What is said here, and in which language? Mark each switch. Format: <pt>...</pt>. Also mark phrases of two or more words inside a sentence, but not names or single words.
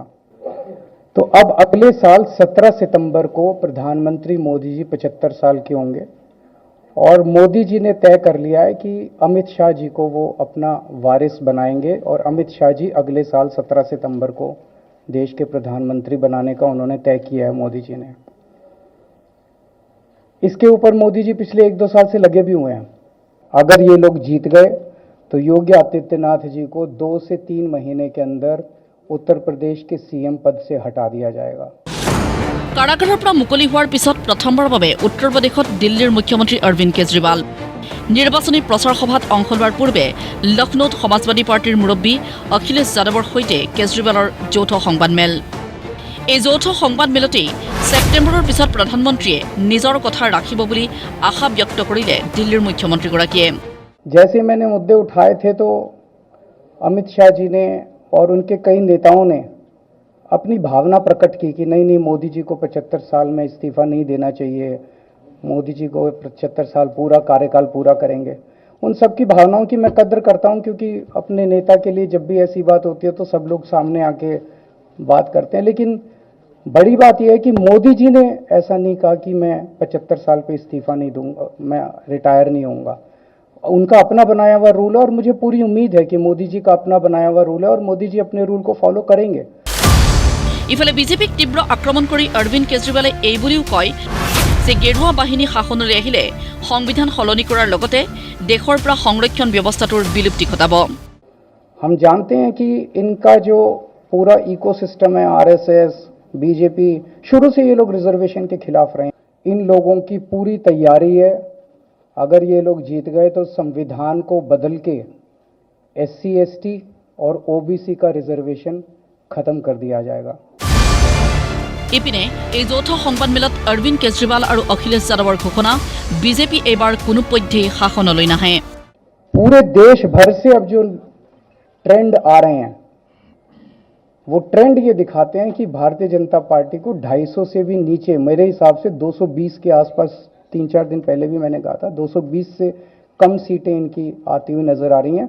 <hi>तो अब अगले साल 17 सितंबर को प्रधानमंत्री मोदी जी 75 साल के होंगे और मोदी जी ने तय कर लिया है कि अमित शाह जी को वो अपना वारिस बनाएंगे और अमित शाह जी अगले साल 17 सितंबर को देश के प्रधानमंत्री बनाने का उन्होंने तय किया है मोदी जी ने। इसके ऊपर मोदी जी पिछले 1-2 साल से लगे भी हुए हैं। अगर ये लोग जीत गए तो योगी आदित्यनाथ जी को 2 से 3 महीने के अंदर उत्तर प्रदेश के सीएम पद से हटा दिया जाएगा।</hi> <as>কাৰাগাৰৰ পৰা মুকলি হোৱাৰ পিছত প্ৰথমবাৰৰ বাবে উত্তৰ প্ৰদেশত দিল্লীৰ মুখ্যমন্ত্ৰী অৰবিন্দ কেজৰিৱাল। নিৰ্বাচনী প্ৰচাৰ সভাত অংশ লোৱাৰ পূৰ্বে লক্ষ্ণৌত সমাজবাদী পাৰ্টিৰ মুৰব্বী অখিলেশ যাদৱৰ সৈতে কেজৰিৱালৰ যৌথ সংবাদমেল। এই যৌথ সংবাদমেলতেই ছেপ্টেম্বৰৰ পিছত প্ৰধানমন্ত্ৰীয়ে নিজৰ কথা ৰাখিব বুলি আশা ব্যক্ত কৰিলে দিল্লীৰ মুখ্যমন্ত্ৰীগৰাকীয়ে।</as> <hi>जैसे मैंने मुद्दे उठाए थे तो अमित शाह जी ने और उनके कई नेताओं ने अपनी भावना प्रकट की कि नहीं मोदी जी को 75 साल में इस्तीफा नहीं देना चाहिए, मोदी जी को 75 साल पूरा कार्यकाल पूरा करेंगे। उन सब की भावनाओं की मैं कद्र करता हूं, क्योंकि अपने नेता के लिए जब भी ऐसी बात होती है तो सब लोग सामने आके बात करते हैं। लेकिन बड़ी बात यह है कि मोदी जी ने ऐसा नहीं कहा कि मैं 75 साल पे इस्तीफा नहीं दूंगा, मैं रिटायर नहीं होऊंगा। उनका अपना बनाया हुआ रूल है और मुझे पूरी उम्मीद है कि मोदी जी का अपना बनाया हुआ रूल है और मोदी जी अपने रूल को फॉलो करेंगे।</hi> <as>ইফালে বিজেপিক তীব্ৰ আক্ৰমণ কৰি অৰবিন্দ কেজৰিৱালে এই বুলিও কয় যে গেৰুৱা বাহিনী শাসনলৈ আহিলে সংবিধান সলনি কৰাৰ লগতে দেশৰ পৰা সংৰক্ষণ ব্যৱস্থাটোৰ বিলুপ্তি ঘটাব।</as> <hi>हम जानते हैं कि इनका जो पूरा इकोसिस्टम है, आरएसएस, बीजेपी, शुरू से ये लोग रिजर्वेशन के खिलाफ रहे। इन लोगों की पूरी तैयारी है, अगर ये लोग जीत गए तो संविधान को बदल के एससी एसटी और ओबीसी का रिजर्वेशन खत्म कर दिया जाएगा।</hi> <as>ইপিনে এই যৌথ সংবাদমেলত অৰবিন্দ কেজৰিৱাল আৰু অখিলেশ যাদৱৰ ঘোষণা বিজেপি এইবাৰ কোনো পধ্যেই শাসনলৈ নাহে।</as> <hi>पूरे देश भर से अब जो ट्रेंड आ रहे हैं वो ट्रेंड ये दिखाते हैं कि भारतीय जनता पार्टी को 250 से भी नीचे, मेरे हिसाब से 220 के आसपास, 3-4 दिन पहले भी मैंने कहा था 220 से कम सीटें इनकी आती हुई नजर आ रही हैं।</hi>